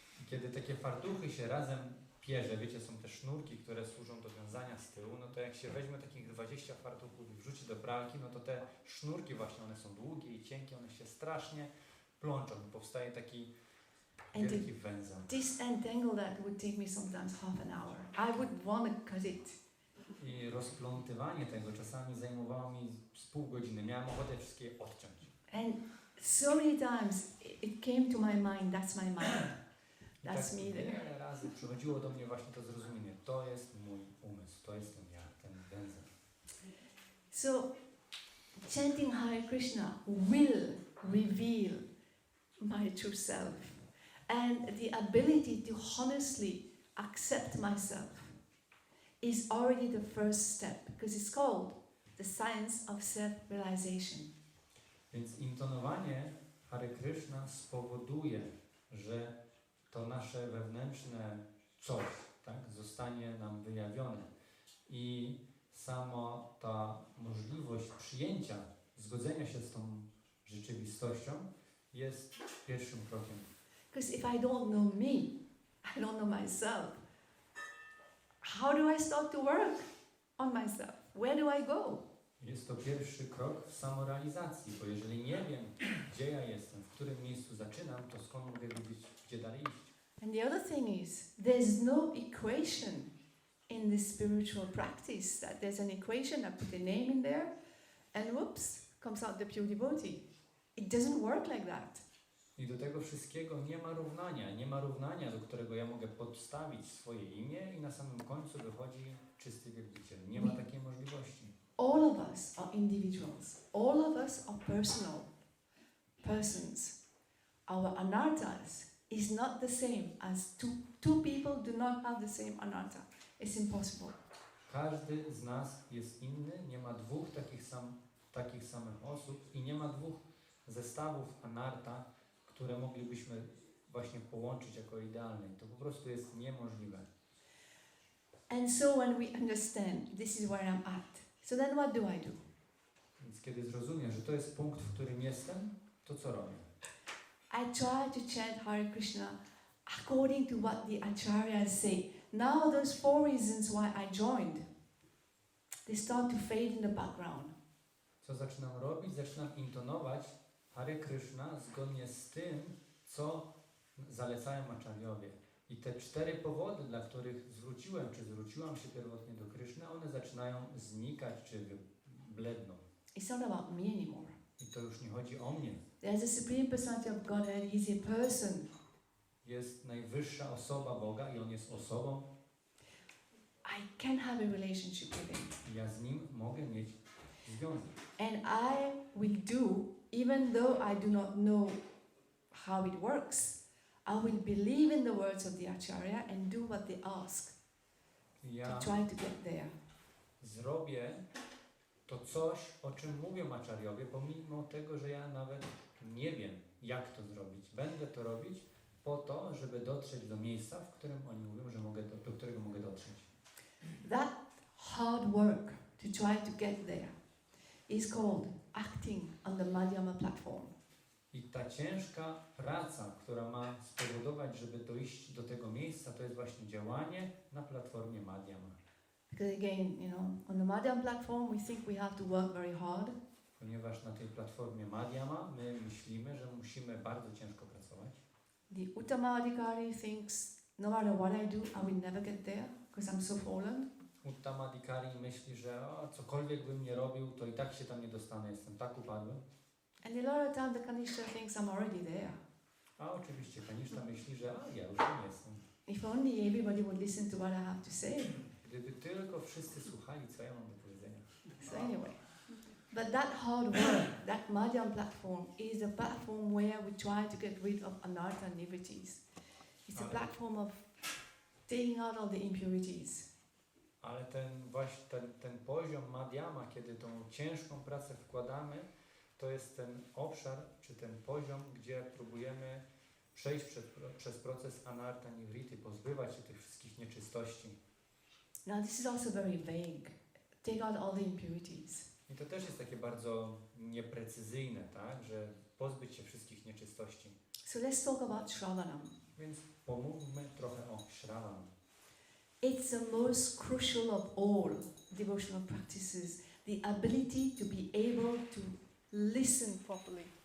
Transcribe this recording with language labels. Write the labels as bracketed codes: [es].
[pl] Kiedy takie fartuchy się razem pierze, wiecie, są te sznurki, które służą do wiązania z tyłu, no to jak się weźmie takich 20 fartuchów i wrzuci do pralki, no to te sznurki właśnie, one są długie i cienkie, one się strasznie plączą i powstaje taki wielki węzeł. [en] Disentangle that would take me sometimes half an hour. I would want to cut it. [pl] I rozplątywanie tego czasami zajmowało mi z pół godziny. Miałem ochotę wszystkie odciąć. [en] And so many times it came to my mind, that's my mind. That's me there. [pl] Wiele razy przychodziło do mnie właśnie to zrozumienie. To jest mój umysł, to jestem ja, ten węzeł. [en] So, chanting Hare Kryszna will reveal my true self and the ability to honestly accept myself is already the first step, because it's called the science of self-realization. [pl] Więc intonowanie Hare Kryszna spowoduje, że to nasze wewnętrzne coś, tak, zostanie nam wyjawione i sama ta możliwość przyjęcia, zgodzenia się z tą rzeczywistością jest pierwszym krokiem. [en] Because if I don't know me, I don't know myself, how do I start to work on myself? Where do I go? [pl] Jest to pierwszy krok w samorealizacji, bo jeżeli nie wiem, gdzie ja jestem, w którym miejscu zaczynam, to skąd mogę wiedzieć, gdzie dalej iść? [en] And the other thing is, there's no equation in this spiritual practice, that there's an equation, I put a name in there, and whoops, comes out the pure devotee. It doesn't work like that. [pl] I do tego wszystkiego nie ma równania, do którego ja mogę podstawić swoje imię i na samym końcu wychodzi czysty wielbiciel. Nie ma takiej możliwości. [en] All of us are individuals. All of us are personal persons. Our anarthas is not the same as two people do not have the same anartha. It's impossible. [pl] Każdy z nas jest inny, nie ma dwóch takich samych osób i nie ma dwóch zestawów anarta, które moglibyśmy właśnie połączyć jako idealne. To po prostu jest niemożliwe. [en] And so when we understand this is where I'm at, so then what do I do? [pl] Więc kiedy zrozumiem, że to jest punkt, w którym jestem, to co robię? [en] I try to chant Hare Krishna according to what the acharyas say. Now those 4 reasons why I joined, they start to fade in the background. [pl] Co zaczynam robić? Zaczynam intonować Hare Kryszna zgodnie z tym, co zalecają acharyowie. I te 4 powody, dla których zwróciłam się pierwotnie do Kryszny, one zaczynają znikać czy bledną. [en] It's not about me anymore. [pl] I to już nie chodzi o mnie. [en] There's a Supreme Personality of Godhead, He's a person. [pl] Jest najwyższa osoba Boga i On jest osobą. [en] I can have a relationship with Him. [pl] I ja z Nim mogę mieć związek. [en] And I will do, even though I do not know how it works, I will believe in the words of the Acharya and do what they ask [pl] Ja [en] to try to get there. [pl] zrobię to coś, o czym mówią acharyowie, pomimo tego, że ja nawet nie wiem, jak to zrobić. Będę to robić po to, żeby dotrzeć do miejsca, w którym oni mówią, że do którego mogę dotrzeć. [en] That hard work to try to get there is called acting on the Madhyama platform. [pl] I ta ciężka praca, która ma spowodować, żeby dojść do tego miejsca, to jest właśnie działanie na platformie Madhyama. [en] Because again, you know, on the Madhyama platform we think we have to work very hard. [pl] Ponieważ na tej platformie Madhyama my myślimy, że musimy bardzo ciężko pracować. [en] The Uttamadhikari thinks no matter what I do, I will never get there because I'm so fallen. [pl] Uttamadikari myśli, że cokolwiek bym nie robił, to i tak się tam nie dostanę, jestem tak upadły. [en] And a lot of time the Kanishta thinks I'm already there. [pl] A oczywiście Kanishta myśli, że ja już tam jestem. [en] If only everybody would listen to what I have to say. [pl] Gdyby tylko wszyscy słuchali, co ja mam do powiedzenia. [en] So anyway, but that hard work, that Madhyam platform is a platform where we try to get rid of anartha nivities. It's a platform of taking out all the impurities. [pl] Ale ten poziom madhyama, kiedy tą ciężką pracę wkładamy, to jest ten obszar, czy ten poziom, gdzie próbujemy przejść przez proces anartha nivriti, pozbywać się tych wszystkich nieczystości. [en] Now this is also very vague. Take out all the impurities. [pl] I to też jest takie bardzo nieprecyzyjne, tak, że pozbyć się wszystkich nieczystości. [en] So let's talk about Shravanam. [pl] Więc pomówmy trochę o Shravanam. [en] It's the most crucial of all devotional practices, the ability to be able to listen properly.